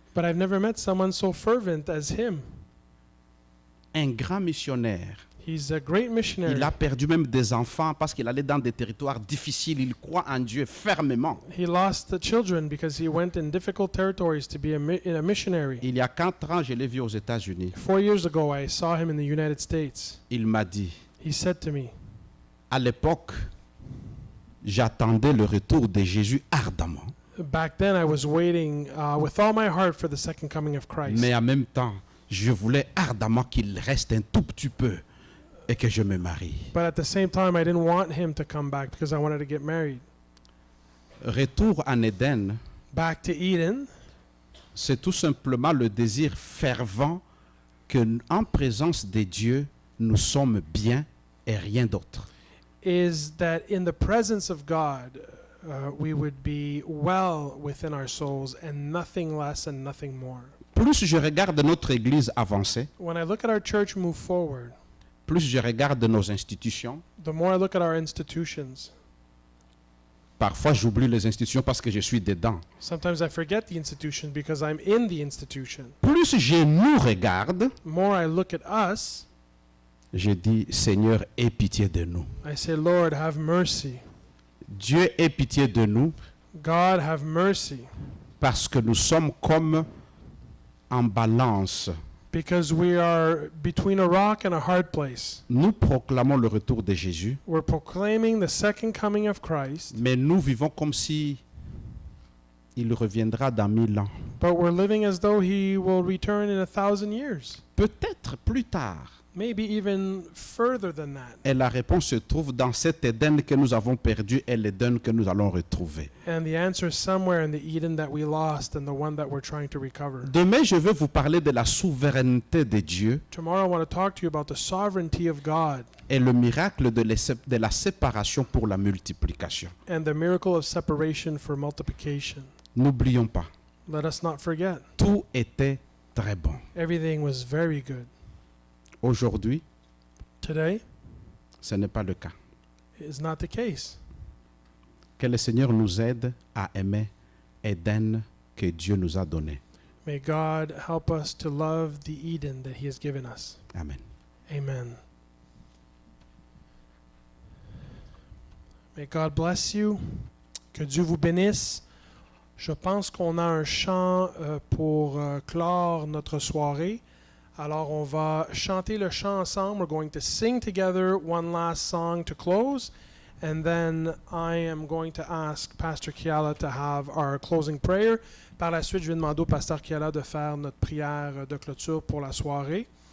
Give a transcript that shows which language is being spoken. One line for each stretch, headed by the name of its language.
English: but I've never met someone so fervent as him.
French: Un grand missionnaire.
English: He's a great missionary.
French: Il a perdu même des enfants parce qu'il allait dans des territoires difficiles. Il croit en Dieu fermement.
English: He lost the children because he went in difficult territories to be a missionary.
French: Il y a 4 ans, je l'ai vu aux États-Unis.
English: 4 years ago, I saw him in the United States.
French: Il m'a dit,
English: He said to me,
French: à l'époque, j'attendais le retour de Jésus ardemment.
English: back then I was waiting with all my heart for the second coming of Christ.
French: Mais en même temps, je voulais ardemment qu'il reste un tout petit peu et que je me marie.
English: But at the same time, I didn't want him to come back because I wanted to get married.
French: Retour en Éden,
English: Back to Eden,
French: c'est tout simplement le désir fervent que, en présence de Dieu, nous sommes bien et rien d'autre.
English: is that in the presence of God, we would be well within our souls and nothing less and nothing more.
French: Plus je regarde notre Église avancer,
English: When I look at our church move forward,
French: plus je regarde nos institutions.
English: the more I look at our institutions,
French: Parfois, j'oublie les institutions parce que je suis dedans.
English: sometimes I forget the institution because I'm in the institution.
French: Plus je nous regarde,
English: The more I look at us,
French: je dis, Seigneur, aie pitié de nous.
English: I say, Lord, have mercy.
French: Dieu ait pitié de nous
English: God, have mercy.
French: parce que nous sommes comme en balance.
English: Because we are between a rock and a hard place.
French: Nous proclamons le retour de Jésus,
English: We're proclaiming the second coming of Christ,
French: mais nous vivons comme si il reviendra dans 1000 ans.
English: but we're living as though he will return in 1,000 years.
French: Peut-être plus tard.
English: Maybe even further than that.
French: Et la réponse se trouve dans cet Éden que nous avons perdu et l'Éden que nous allons retrouver.
English: And the answer is somewhere in the Eden that we lost and the one that we're trying to recover.
French: Demain, je vais vous parler de la souveraineté de Dieu
English: Tomorrow I want to talk to you about the sovereignty of God
French: et le miracle de la séparation pour la multiplication.
English: and the miracle of separation for multiplication.
French: N'oublions pas,
English: Let us not forget.
French: tout était très bon.
English: Everything was very good.
French: Aujourd'hui,
English: Today
French: ce n'est pas le cas.
English: is not the case.
French: Que le Seigneur nous aide à aimer Éden que Dieu nous a donné.
English: May God help us to love the Eden that He has given us.
French: Amen.
English: Amen. May God bless you.
French: Que Dieu vous bénisse. Je pense qu'on a un chant pour clore notre soirée. Alors, on va chanter le chant ensemble.
English: We're going to sing together one last song to close. And then I am going to ask Pastor Kiala to have our closing prayer.
French: Par la suite, je vais demander au Pasteur Kiala de faire notre prière de clôture pour la soirée.